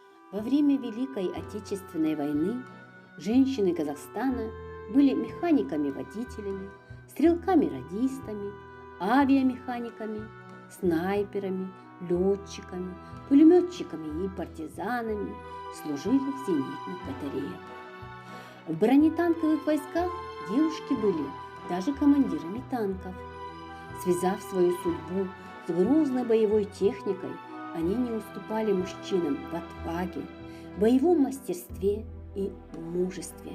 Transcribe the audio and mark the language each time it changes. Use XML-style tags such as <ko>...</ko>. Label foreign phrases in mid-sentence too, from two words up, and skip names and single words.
<ru>Во время Великой Отечественной войны женщины Казахстана были механиками-водителями, стрелками-радистами, авиамеханиками, снайперами, летчиками, пулеметчиками и партизанами, служили в зенитных батареях. В бронетанковых войсках девушки были даже командирами танков. Связав свою судьбу с грозной боевой техникой, они не уступали мужчинам в отваге, боевом мастерстве и мужестве.</ru>